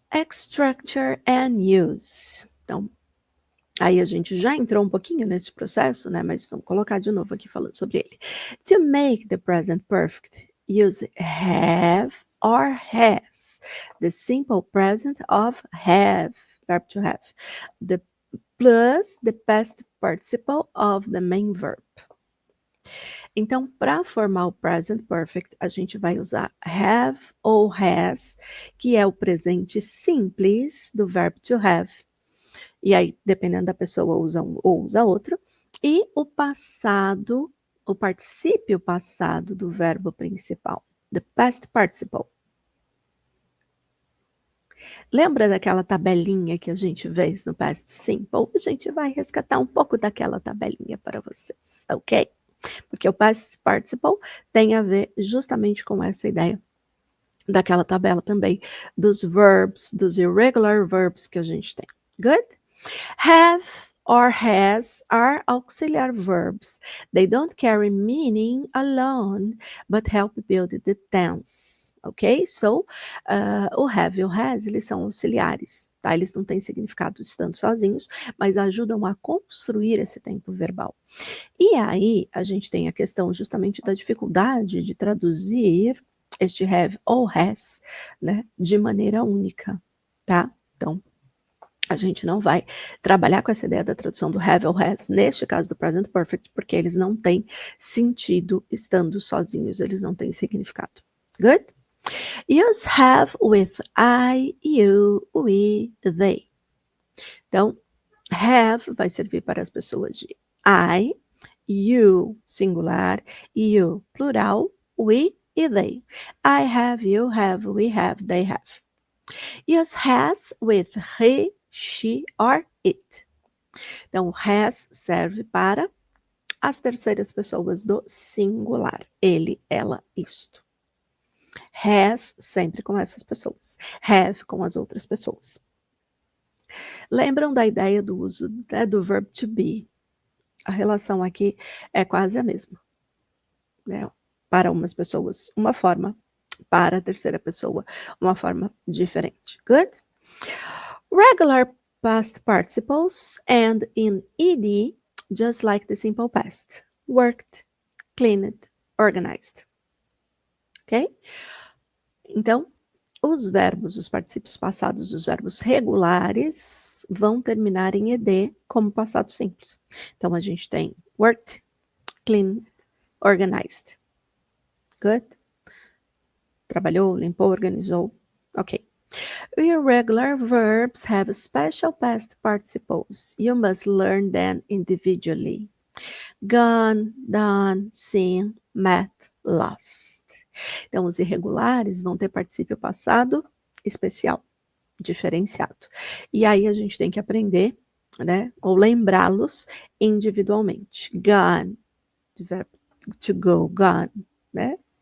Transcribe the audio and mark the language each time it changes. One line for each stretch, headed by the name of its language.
English: Structure and use.
Portuguese: Então, aí a gente já entrou um pouquinho nesse processo, né? Mas vamos colocar de novo aqui falando sobre ele.
English: To make the present perfect, use have or has. The simple present of have, verb to have. The plus the past participle of the main verb.
Portuguese: Então, para formar o present perfect, a gente vai usar have ou has, que é o presente simples do verbo to have. E aí, dependendo da pessoa, usa um ou usa outro. E o passado, o particípio passado do verbo principal.
English: The past participle.
Portuguese: Lembra daquela tabelinha que a gente fez no past simple? A gente vai resgatar um pouco daquela tabelinha para vocês, ok? Porque o past participle tem a ver justamente com essa ideia daquela tabela também, dos verbs, dos irregular verbs que a gente tem.
English: Good? Have or has are auxiliary verbs. They don't carry meaning alone, but help build the tense.
Portuguese: Ok? So, o have e o has, eles são auxiliares, tá? Eles não têm significado estando sozinhos, mas ajudam a construir esse tempo verbal. E aí, a gente tem a questão justamente da dificuldade de traduzir este have ou has, né, de maneira única, tá? Então, a gente não vai trabalhar com essa ideia da tradução do have ou has, neste caso do present perfect, porque eles não têm sentido estando sozinhos, eles não têm significado.
English: Good? Use have with I, you, we, they.
Portuguese: Então, have vai servir para as pessoas de I, you, singular, you, plural, we e they.
English: I have, you have, we have, they have. Use has with he, she or it.
Portuguese: Então, has serve para as terceiras pessoas do singular. Ele, ela, isto. Has sempre com essas pessoas. Have com as outras pessoas. Lembram da ideia do uso, né, do verb to be? A relação aqui é quase a mesma, né? Para umas pessoas, uma forma. Para a terceira pessoa, uma forma diferente.
English: Good? Regular past participles end in ed, just like the simple past. Worked, cleaned, organized. Ok? Então,
Portuguese: os verbos, os particípios passados, os verbos regulares vão terminar em ed como passado simples. Então, a gente tem worked, cleaned, organized. Good? Trabalhou, limpou, organizou. Ok.
English: Irregular verbs have special past participles. You must learn them individually. Gone, done, seen, met, lost.
Portuguese: Então, os irregulares vão ter particípio passado especial, diferenciado. E aí a gente tem que aprender, né, ou lembrá-los individualmente. Gone, verbo to go, gone, né?